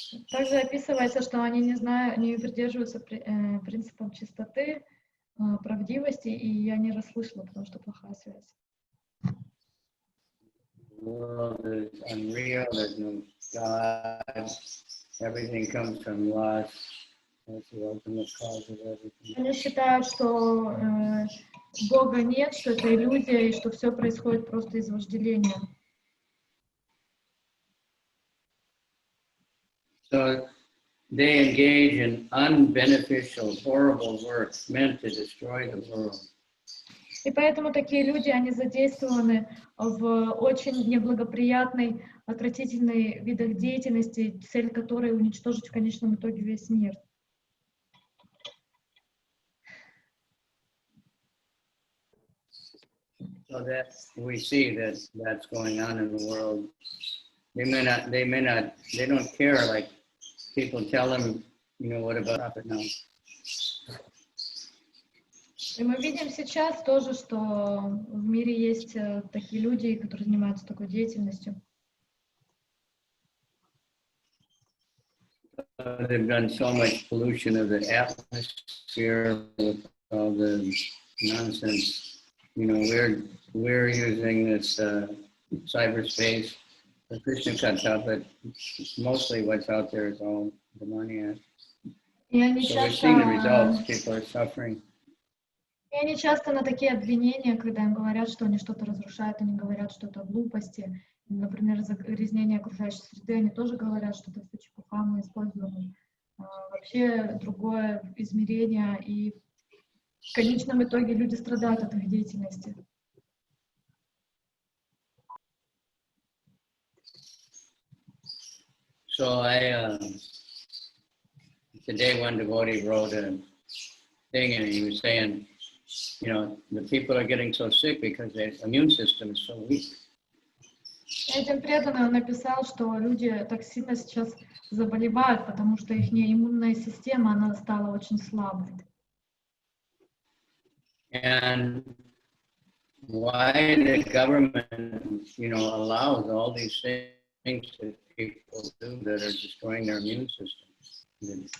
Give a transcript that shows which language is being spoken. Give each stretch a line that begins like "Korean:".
Russian: Также описывается, что они не придерживаются принципам чистоты, правдивости, и я не расслышала, потому что плохая связь.
English: The world is unreal, there's no God, everything comes from lust, that's the ultimate cause of everything.
Russian: Они считают, что Бога нет, что это иллюзия, и что все происходит просто из вожделения.
English: So they engage in unbeneficial, horrible works meant to destroy the world.
Russian: И поэтому такие люди, они задействованы в очень неблагоприятной, отвратительной видах деятельности, цель которой уничтожить в конечном итоге весь мир.
English: So that we see that's going on in the world. They don't care, like people tell them, what about profit now?
Russian: И мы видим сейчас тоже, что в мире есть такие люди, которые занимаются такой деятельностью.
English: They've done so much pollution of the atmosphere with all the nonsense. We're using this cyberspace for Krishna-katha, but mostly what's out there is all demoniac. So we're seeing the results. People are suffering.
Russian: И они часто на такие обвинения, когда им говорят, что они что-то разрушают, они говорят, что это глупости. Например, загрязнение окружающей среды, они тоже говорят, что это все чепуха, мы используем вообще другое измерение, и в конечном итоге люди страдают от их деятельности.
English: So today one devotee wrote a thing and he was saying, the people are getting so sick because their immune system is so weak.
Russian: Этим преданным он написал, что люди так сильно сейчас заболевают, потому что их иммунная система, она стала очень слабой.
English: And why the government, allows all these things that people do that are destroying their immune system?